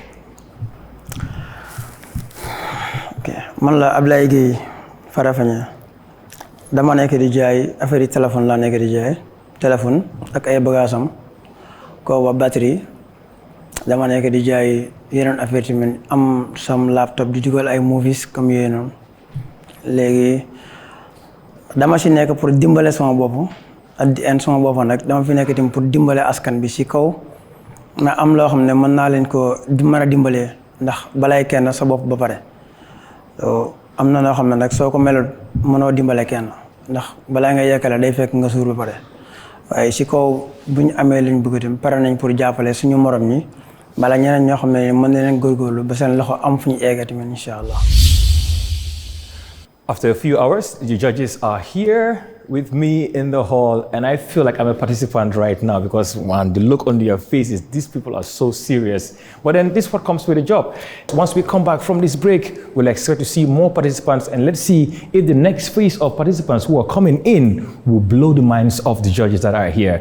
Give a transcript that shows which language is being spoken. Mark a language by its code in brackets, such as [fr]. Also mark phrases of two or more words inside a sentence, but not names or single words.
[wo] man la Ablaye Gueye Farafanya dama nekk di jaay affaire téléphone laa nekk di jaay téléphone ak ay bagaasam ko wa batterie dama nekk di jaay yeneen affaire tamit am sam laptop di dugal ay movies comme yooyu noonu léegi dama si nekk pour dimbale sama bopp [en] at the end [wo] sama bopp nag dama fi nekk tamit pour dimbale askan bi si kaw mais am loo xam ne mën naa leen ko mën a dimbalee ndax balaay kenn sa bopp ba pare am na noo xam ne nag soo ko melul mënoo dimbale kenn ndax balaa nga yekkale day fekk nga suur ba pare waaye si kaw bu ñu amee liñ bëgg itam pare nañ pour jàppale suñu morom ñi bala ñeneen ñoo xam ne mën nañ leen góorgóorlu ba seen loxo am fu ñu eega tamit [ar] إن شاء الله. [en] After a few hours, the judges are here with me in the hall, and I feel like I'm a participant right now because the look on their faces, these people are so serious. But then this is what comes with the job. Once we come back from this break, we'll expect to see more participants, and let's see if the next phase of participants who are coming in will blow the minds of the judges that are here.